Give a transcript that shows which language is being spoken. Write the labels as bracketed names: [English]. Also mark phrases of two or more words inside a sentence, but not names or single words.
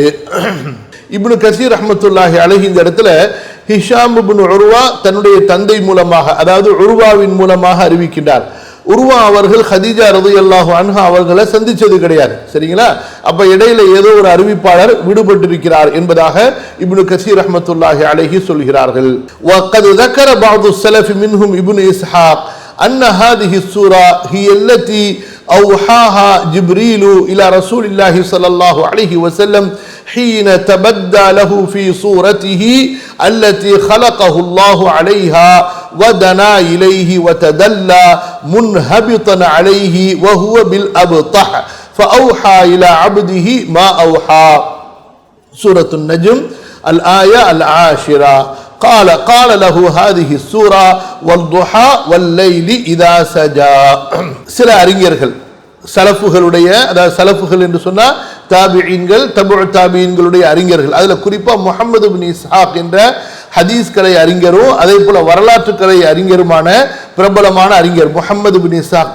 [Tamil] இப்னு கசீர் [Arabic] رحمة الله عليه [Tamil] இந்த இடத்துல ஹிஷாம் இப்னு உர்வா தன்னுடைய தந்தை மூலமாக அதாவது உர்வாவின் மூலமாக அறிவிக்கின்றார். உர்வா அவர்கள் ஹதீஜா [Arabic] رضي الله عنها [Tamil] அவர்களை சந்திச்சது கிடையாது, சரிங்களா? அப்ப இடையில ஏதோ ஒரு அறிவிப்பாளர் விடுபட்டிருக்கிறார் என்பதாக இப்னு கசீர் [Arabic] رحمة الله عليه [Tamil] சொல்கிறார்கள். [Arabic] وقد ذكر بعض السلف منهم ابن اسحاق ان هذه السوره هي التي اوحاها جبريل الى رسول الله صلى الله عليه وسلم حين تبدى له في صورته التي خلقه الله عليها ودنا إليه وتدلى منهبطا عليه وهو بالأبطح فأوحى إلى عبده ما أوحى. سورة النجم الآية العاشرة. قال له هذه السورة والضحى والليل إذا سجى. [Tamil] சில அறிஞர்கள் சலஃபுகளுடைய, அதாவது சலஃபுகள் என்று சொன்னா தாபிஈன்கள், தபுஉ தாபிஈன்களுடைய அறிஞர்கள், அதுல குறிப்பா முஹம்மது இப்னு இஸ்ஹாக் என்ற ஹதீஸ் கலை அறிஞரும் அதே போல வரலாற்று கலை அறிஞருமான பிரபலமான அறிஞர் முஹம்மது இப்னு இஸ்ஹாக்.